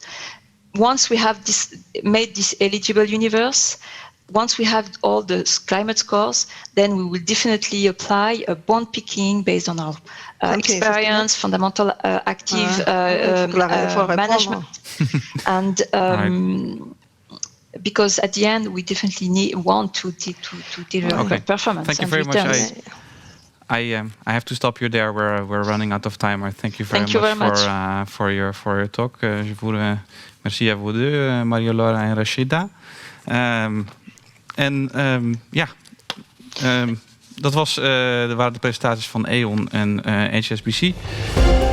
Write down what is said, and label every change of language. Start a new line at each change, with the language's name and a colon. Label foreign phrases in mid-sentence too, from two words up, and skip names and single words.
English: Once we have made this eligible universe, once we have all the climate scores, then we will definitely apply a bond picking based on our experience, fundamental active management. And because at the end, we definitely want to deliver performance. Thank you very much. I have to stop you there. We're running out of time. I thank you very much for your talk.
French: Je vous remercie à vous deux,
Dutch: Maria-Laura en Rachida. Dat waren de presentaties van E.ON en HSBC.